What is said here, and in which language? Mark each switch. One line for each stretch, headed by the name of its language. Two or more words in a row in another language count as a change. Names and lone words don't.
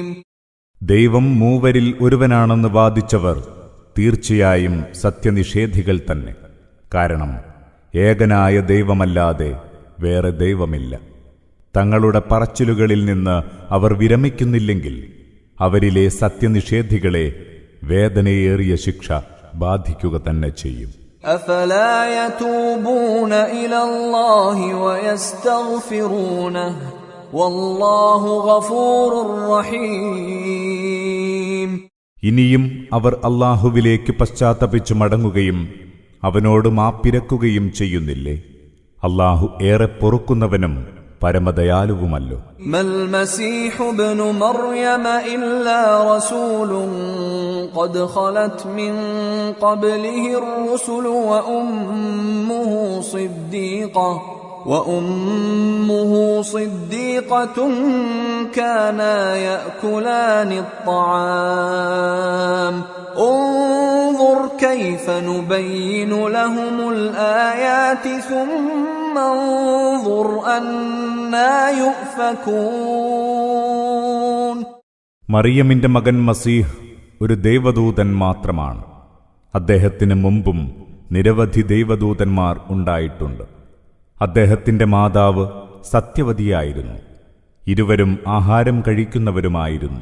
Malayalam: ദൈവം മൂവരിൽ ഒരുവനാണെന്ന് വാദിച്ചവർ തീർച്ചയായും സത്യനിഷേധികൾ തന്നെ. കാരണം ഏകനായ ദൈവമല്ലാതെ വേറെ ദൈവമില്ല. തങ്ങളുടെ പറച്ചിലുകളിൽ നിന്ന് അവർ വിരമിക്കുന്നില്ലെങ്കിൽ അവരിലെ സത്യനിഷേധികളെ വേദനയേറിയ ശിക്ഷ ബാധിക്കുക തന്നെ ചെയ്യും.
Arabic: أفلا يتوبون إلى الله ويستغفرونه والله غفور رحيم.
Malayalam: ഇനിയും അവർ അല്ലാഹുവിലേക്ക് പശ്ചാത്തപിച്ചു മടങ്ങുകയും അവനോട് മാപ്പിരക്കുകയും ചെയ്യുന്നില്ലേ? അല്ലാഹു ഏറെ പൊറുക്കുന്നവനും പരമദയാലുവുമല്ലോ.
Arabic: ما المسيح ابن مريم إلا رسول قد خلت من قبله الرسل وأمه صديقة كانا يأكلان الطعام انظر كيف نبين لهم الآيات ثم انظر أنا يؤفكون.
Malayalam: മറിയമിന്റെ മകൻ മസീഹ് ഒരു ദൈവദൂതൻ മാത്രമാണ്. അദ്ദേഹത്തിന് മുമ്പും നിരവധി ദൈവദൂതന്മാർ ഉണ്ടായിട്ടുണ്ട്. അദ്ദേഹത്തിന്റെ മാതാവ് സത്യവതിയായിരുന്നു. ഇരുവരും ആഹാരം കഴിക്കുന്നവരുമായിരുന്നു.